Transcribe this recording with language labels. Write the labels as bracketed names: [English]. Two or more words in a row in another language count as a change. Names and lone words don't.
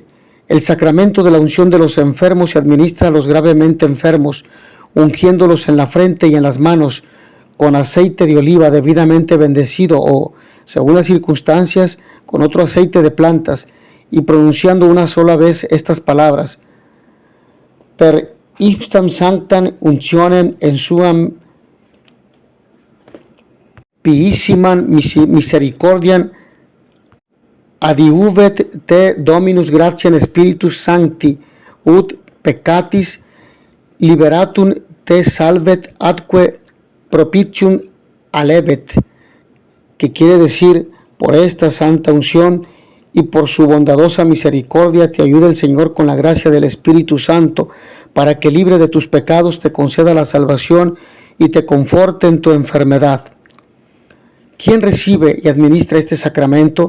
[Spanish] El sacramento de la unción de los enfermos se administra a los gravemente enfermos, ungiéndolos en la frente y en las manos con aceite de oliva debidamente bendecido o, según las circunstancias, con otro aceite de plantas, y pronunciando una sola vez estas palabras: [Latin] per ipsam sanctam untionem en suam piissimam misericordiam adiuvet te Dominus gratiam Spiritus Sancti, ut peccatis liberatum te salvet atque propitium alebet, [Spanish] que quiere decir: por esta santa unción y por su bondadosa misericordia te ayuda el Señor con la gracia del Espíritu Santo, para que libre de tus pecados te conceda la salvación y te conforte en tu enfermedad. ¿Quién recibe y administra este sacramento?